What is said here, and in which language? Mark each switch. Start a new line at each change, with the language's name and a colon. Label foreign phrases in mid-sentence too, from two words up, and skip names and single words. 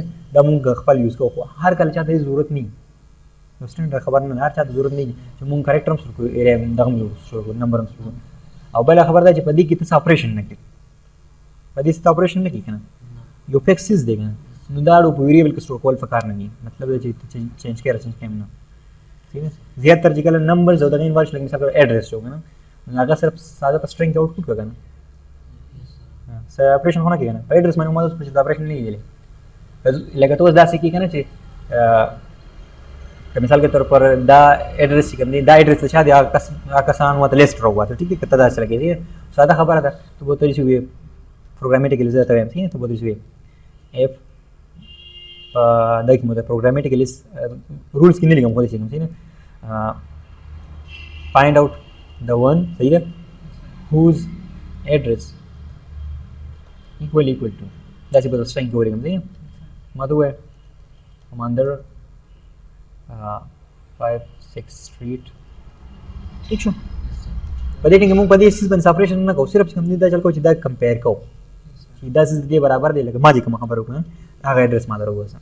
Pashto: دا مونږ خپل یوز کوو، خو هر کله چاته هېڅ ضرورت نه وي، نو سټینډرډ خبر نه، هر چاته ضرورت نه وي چې مونږ کرکټر هم سټور کړو، ایرې هم دغه هم سټور کړو، نمبر هم سټور کړو. او بله خبره دا چې په دې کې ته څه اپریشن نه کوې، په دې څه اپریشن نه کوې که نه، یو فکس چیز دی که نه، نو دا په ویریبل کې سټور کول پکار نه دي. مطلب دا چې چینج کړې چینج کړې نه،
Urdu: ٹھیک ہے؟
Pashto: زیاتره چې کله نمبرز او دغه انوالو شي، لکه مثال ایډرس شو که نه، نو هغه صرف ساده په سټرینګ کې آوټپوټ کړه که نه، څه اپریشن خو نه کوي که نه. په ایډرس باندې ما اوس چې دا اپریشن نه لیدلی، لکه ته اوس داسې کوي که نه چې که
Urdu: مثال کے طور پر
Pashto: دا ایډرس چې کوم دی، دا ایډرس ته چا دی؟ هغه کسان ورته لیسټ راوباسه، ټیک دی؟ که ته داسې لګېدې ساده خبره ده. ته به ورته داسې ووایې پروګرامیټیکلي، زه درته وایم ټیک دی؟ ته به ورته داسې ووایې اف دا کې مو د پروګرامیټیکلي رولس کې نه لیکم، خو داسې لیکم، صحیح نه؟
English: find out the one,
Pashto: صحیح ده؟
English: whose address equal to
Pashto: داسې به د سټرینګ کې ولیکم، صحیح نه؟ ما ته ووایه کماندر 5-6 سټریټ، ٹھیک شو؟ په دې کې موږ په دې سیز باندې اپریشن نه کوو، صرف چې کوم دی دا چل کوو چې دا کمپیر کوو چې دا سیز دې برابر دی، لکه ما دې کومه خبره وکړه هغه ایډرس ما در وباسم.